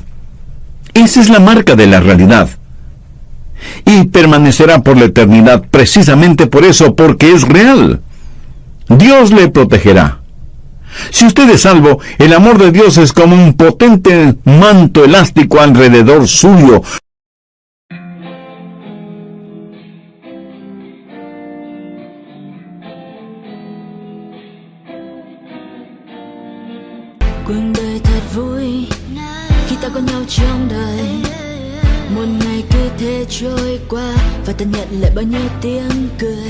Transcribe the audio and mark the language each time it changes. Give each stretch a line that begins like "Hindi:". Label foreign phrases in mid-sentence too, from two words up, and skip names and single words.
Spanish: Esa es la marca de la realidad. Y permanecerá por la eternidad precisamente por eso, porque es real. Dios le protegerá. Si usted es salvo, el amor de Dios es como un potente manto elástico alrededor suyo.
Vietnamese: Cuộc đời thật vui khi ta có nhau trong đời. Một ngày cứ thế trôi qua và ta nhận lại bao nhiêu tiếng cười.